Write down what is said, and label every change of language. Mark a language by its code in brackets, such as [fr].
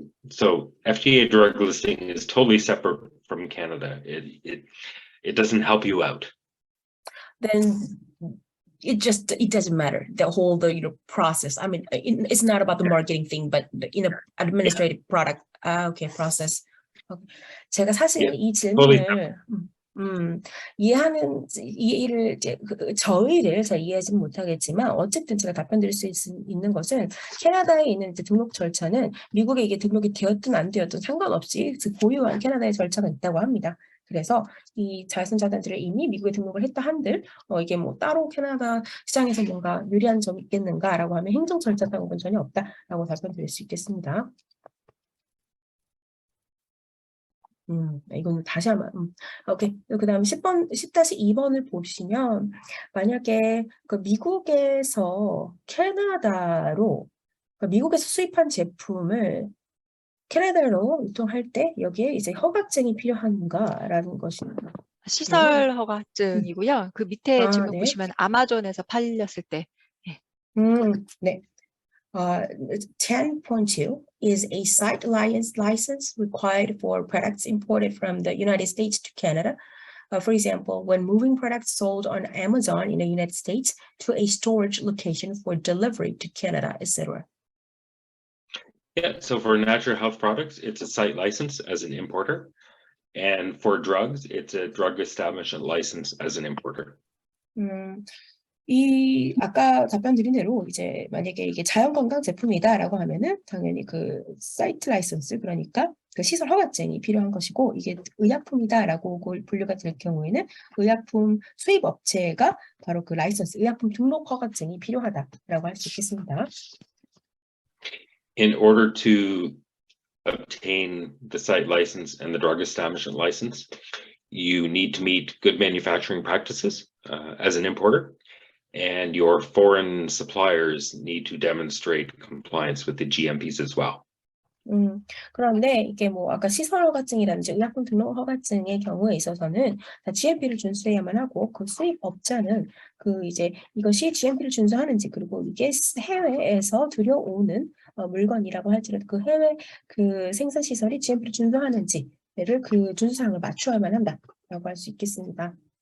[en] So FDA drug listing is totally separate from Canada. It doesn't help you out. Then it doesn't matter, the whole process. I mean, it's not about the marketing thing, but administrative product. Okay, process. Okay. [ko] 제가 사실 이 질문을 이해를 이제 저희를 잘 이해하지 못하겠지만 어쨌든 제가 답변 드릴 수 있는 것은 캐나다에 있는 이제 등록 절차는 미국에 이게 등록이 되었든 안 되었든 상관없이 고유한 캐나다의 절차가 있다고 합니다. 그래서 이 자외선 차단제를 이미 미국에 등록을 했다 한들 이게 뭐 따로 캐나다 시장에서 뭔가 유리한 점이 있겠는가라고 하면 행정 절차 당국은 전혀 없다라고 답변 드릴 수 있겠습니다. 이거는 다시 한번. 오케이. 그 다음 10-2번을 보시면 만약에 그 미국에서 캐나다로 미국에서 수입한 제품을 캐나다로 유통할 때 여기에 이제 허가증이 필요한가라는 것입니다. 시설 허가증이고요. 그 밑에 질문 네. 보시면 아마존에서 팔렸을 때. 네. [en] 10.2 is a site license required for products imported from the United States to Canada. For example, when moving products sold on Amazon in the United States to a storage location for delivery to Canada, etc. Yeah, so for natural health products, it's a site license as an importer. And for drugs, it's a drug establishment license as an importer. [ko] 이 아까 답변 드린 대로 이제 만약에 이게 자연건강 제품이다라고 하면은 당연히 그 사이트 라이선스, 그러니까 그 시설 허가증이 필요한 것이고, 이게 의약품이다라고 분류가 될 경우에는 의약품 수입 업체가 바로 그 라이선스, 의약품 등록 허가증이 필요하다라고 할 수 있겠습니다. [en] In order to obtain the site license and the drug establishment license, you need to meet good manufacturing practices as an importer. And your foreign suppliers need to demonstrate compliance with the GMPs as well. [ko] 그런데 이게 뭐 아까 시설 허가증이라든지 의약품 등록 허가증의 경우에 있어서는 다 GMP를 준수해야만 하고, 그 수입 업자는 그 이제 이것이 GMP를 준수하는지, 그리고 이게 해외에서 들여오는 물건이라고 할지라도 그 해외 그 생산 시설이 GMP를 준수하는지를 그 준수사항을 맞추어야만 한다라고 할 수 있겠습니다.